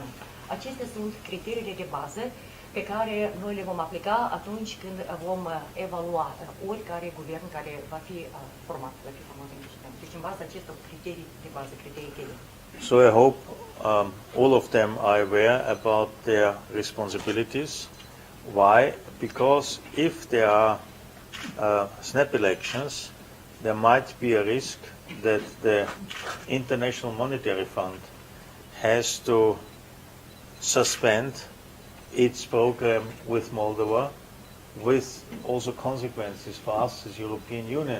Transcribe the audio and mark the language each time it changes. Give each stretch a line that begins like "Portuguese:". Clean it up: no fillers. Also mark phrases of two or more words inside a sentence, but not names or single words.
Romanian: Acestea sunt criteriile de bază pe care noi le vom aplica atunci când vom evalua oricare guvern care va fi format în Occident. Deci în baza acestor criterii de bază, criterii cheie.
English: So I hope all of them are aware about their responsibilities. Why? Because if there are snap elections, there might be a risk that the International Monetary Fund has to suspend its program with Moldova, with also consequences for us as European Union.